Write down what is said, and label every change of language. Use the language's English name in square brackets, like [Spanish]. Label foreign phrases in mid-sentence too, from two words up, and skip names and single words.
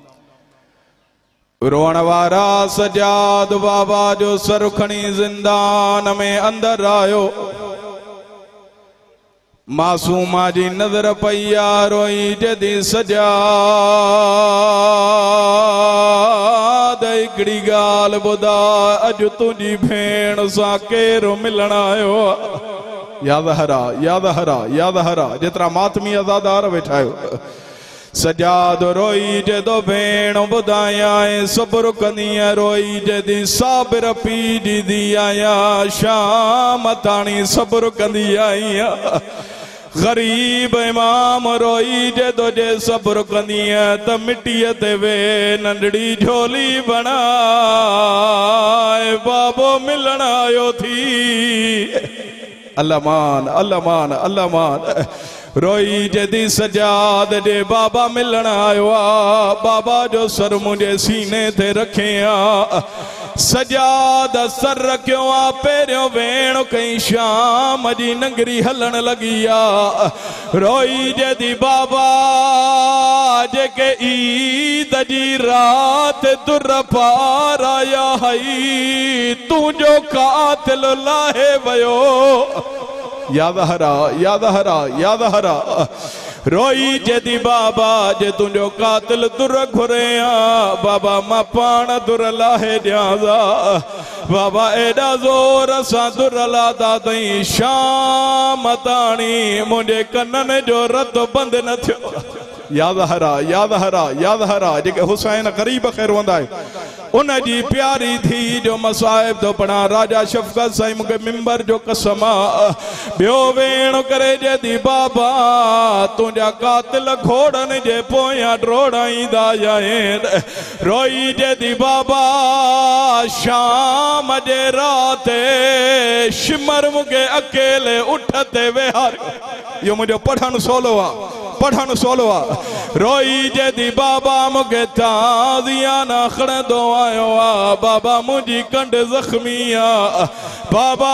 [Sindhi] रोअण वारा सजाद बाबा जो सर खणी ज़िंदान में अंदर आयो मासूमा जी नजर पई रोई जदी सजाद हिकिड़ी ॻाल्हि ॿुधा अॼु तुंहिंजी भेण सां केरु मिलण आयो याद हरा याद हरा याद हरा जेतिरा मातमी अज़ादार वेठा आहियो सजाद रोई जदो भेण ॿुधायां सब्र कंदी रोई जदी साबिर पी ॾींदी आहियां शाम ताणी सब्र कंदी आहियां गरीब इमाम रोई जदो जे सब्र कंदी त मिटीअ ते वे नंढड़ी झोली बनाए बाबो मिलण आयो थी अल्लाह मान अल्लाह मान अल्लाह मान रोई जदी सजाद जे बाबा मिलण आयो आ बाबा जो सर मुंहिंजे सीने ते रखे सजाद सर रखियो आ पहिरियों भेण कई शाम जी नंगरी हलण लगी आ रोई जदी बाबा जेके ईद जी रात दुर पार आया हई तुंहिंजो कातिल लाहे वयो याद हरा याद हरा याद हरा रोई जदी बाबा जे तुंहिंजो कातिल दुर घुरे बाबा मां पाण दुर लाहे ॾियां बाबा एॾा ज़ोर सां दुर लादा तई शाम ताणी मुंहिंजे कननि जो रतो बंदि न थियो याद हरा याद हरा याद हरा जेके हुसैन ग़रीब खे रोंदा उन जी प्यारी थी जो मसाइब तो पढ़ा राजा शफकत साईं मूंखे मिंबर जो कसम ॿियो वेण करे जदी बाबा तुंहिंजा कातिल घोड़नि जे पोयां ड्रोड़ाईंदा आहिनि रोई जदी बाबा शाम जे राति शिमर मूंखे अकेले उठ ते वेहार इहो मुंहिंजो पढ़णु सवलो आहे पढ़णु सवलो आहे रोई जदी बाबा मूंखे ताज़ियाना खणंदो आयो आ बाबा मुंहिंजी कंड ज़ख्मी आ बाबा